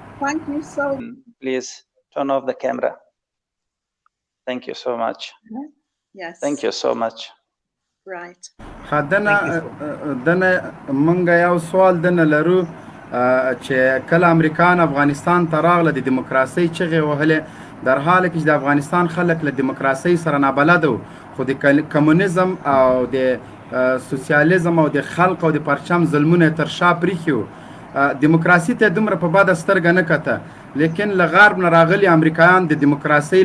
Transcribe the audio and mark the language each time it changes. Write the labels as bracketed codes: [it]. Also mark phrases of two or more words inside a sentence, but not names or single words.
[en] Thank you so much. Please turn off the camera. Thank you so much. Yes. Thank you so much. Right. [ps] دنه منګه یو سوال دنه لرو چې کله امریکان افغانستان ته راغله د دیموکراسي چغې وهلې در حال کې چې د افغانستان خلک له دیموکراسي سره نابلد وو خو د کمونیزم او د سوسیالیزم او د خلق او د پرچم ظلمونه تر شا پریښي وو دیموکراسي ته دومره په بده سترګه نه کته لیکن له غرب نه راغلي امریکایان د دیموکراسي